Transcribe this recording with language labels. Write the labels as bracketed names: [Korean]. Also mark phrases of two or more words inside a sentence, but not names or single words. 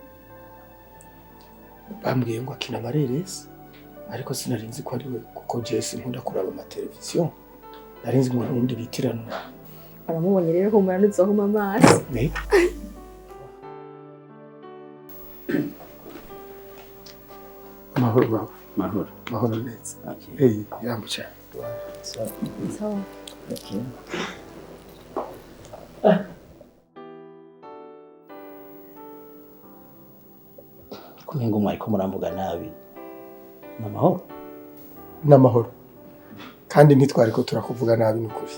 [Rundi] Bambwiye ngo akina amareresi ariko sinarinzi ko ari we kuko Jesse nkunda kuraba amateleviziyo. Narinzi ngo n'undi bitiranwa. Aramubonye rero humura n'uzohuma amaso. Mahoro baba. Mahoro neza. Okay. Yambucha. So. Okay. Kumengo mwariko muramvuga nabi. Namahoro. Kandi ntitwariko turakuvuga nabi n'ukuri.